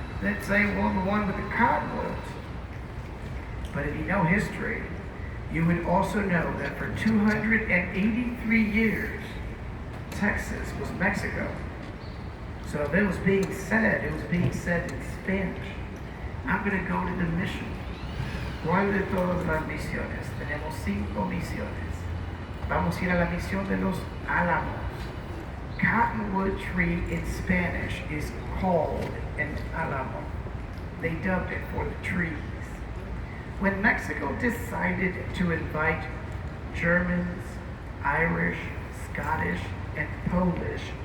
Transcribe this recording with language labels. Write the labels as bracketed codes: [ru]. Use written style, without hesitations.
[en] They'd say, well, the one with the cottonwoods. But if you know history, you would also know that for 283 years, Texas was Mexico. So if it was being said in Spanish. I'm going to go to the mission. [es] ¿Cuál de todas las misiones? Tenemos 5 misiones. Vamos a ir a la misión de los Álamos. [en] Cottonwood tree in Spanish is called an Alamo. They dubbed it for the trees. When Mexico decided to invite Germans, Irish, Scottish, and Polish